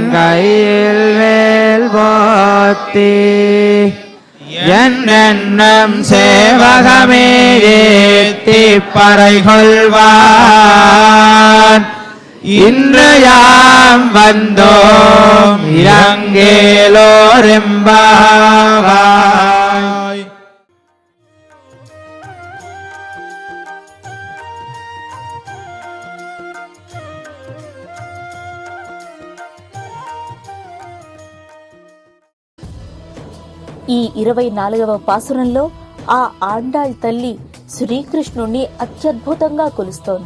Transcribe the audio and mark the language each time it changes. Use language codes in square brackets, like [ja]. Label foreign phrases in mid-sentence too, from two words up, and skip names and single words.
[ta] கையில் வேல் போத்தி என்னென்னும் சேவகமே ஏத்தி பறை கொள்வான் இன்று யாம் வந்தோம் இரங்கேலோரெம்பாவாய். [te] ఈ 24వ పాసురంలో ఆ ఆండాళ్ తల్లి శ్రీకృష్ణుణ్ణి అత్యద్భుతంగా కొలుస్తోంది.